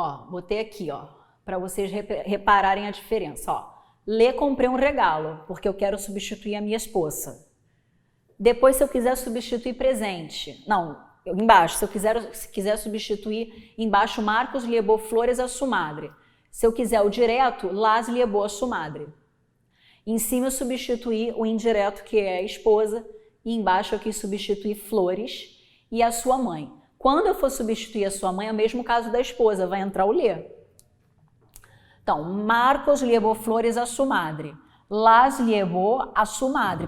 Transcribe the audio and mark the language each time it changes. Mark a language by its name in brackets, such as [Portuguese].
[Portuguese] Botei aqui, para vocês repararem a diferença. Lhe comprei um regalo, porque eu quero substituir a minha esposa. Depois, se eu quiser substituir presente, embaixo, se eu quiser substituir, embaixo, [Spanish] Marcos llevó flores a su madre. [Portuguese] Se eu quiser o direto, [Spanish] las llevó a su madre. [Portuguese] Em cima eu substituir o indireto, que é a esposa, e embaixo eu quis substituir flores e a sua mãe. Quando eu for substituir a sua mãe, é o mesmo caso da esposa, vai entrar o le. Então, [Spanish] Marcos llevó flores a su madre. Las llevó a su madre.